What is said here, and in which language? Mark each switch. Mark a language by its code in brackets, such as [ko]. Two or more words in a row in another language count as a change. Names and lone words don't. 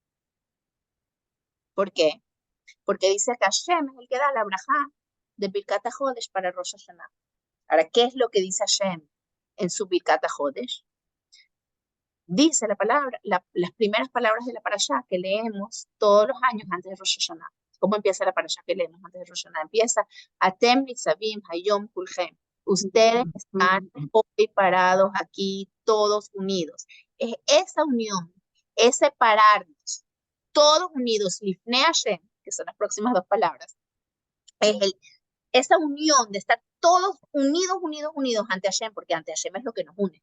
[es] ¿Por qué? Porque dice que Hashem es el que da la brajá de Birkat HaChodesh para Rosh Hashanah. Ahora, ¿qué es lo que dice Hashem en su Birkat HaChodesh? Dice la palabra, las primeras palabras de la parashá que leemos todos los años antes de Rosh Hashanah. ¿Cómo empieza la parashá que leemos antes de Rosh Hashanah? Empieza, [he] אתם נצבים היום כלכם. [es] Ustedes están hoy parados aquí, todos unidos. Es esa unión, ese pararnos, todos unidos, [he] לפני השם, [es] que son las próximas dos palabras, es esa unión de estar todos unidos, unidos, unidos ante Hashem, porque ante Hashem es lo que nos une.